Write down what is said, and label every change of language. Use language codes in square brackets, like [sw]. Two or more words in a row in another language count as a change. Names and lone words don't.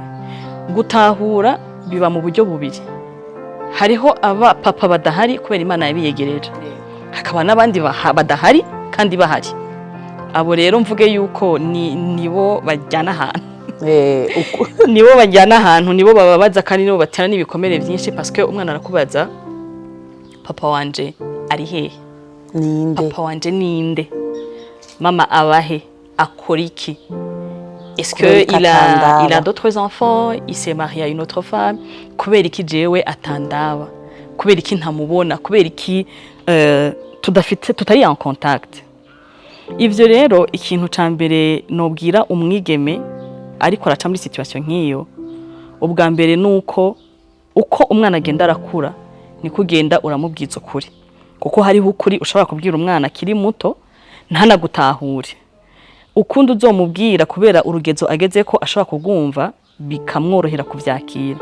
[rn] Gutahura biba mu buryo bubiri, hariho aba papa badahari kubera Imana yabiyegereje, hakaba n'abandi badahari kandi bahari. Abo rero mvuge yuko nibo bajyana ahantu, nibo bajyana ahantu, nibo bababaza kandi nibo batera n'ibikomere byinshi, [fr] parce que [rn] umwana arakubaza papa wanje ari hehe, ninde papa wanje ninde, mama abahe, akora iki, [fr] est-ce que il a d'autres enfants, il s'est marié à une autre femme, [rn] kubera iki jewe atandaba, kubera iki ntamubona, kubera iki tutari [fr] en contact. [rn] Ivyo rero ikintu ca mbere nobwira umwigeme ariko araca muri situation nk'iyo, ubwa mbere nuko uko umwana agenda arakura ni kugenda uramubwiza ukuri, kuko hariho ukuri ushobora kubwira umwana akiri muto ntanagutahure, ukundi uzomubwira kubera urugezo ageze ko ashobora kugumva bikamworohera kuvyakira.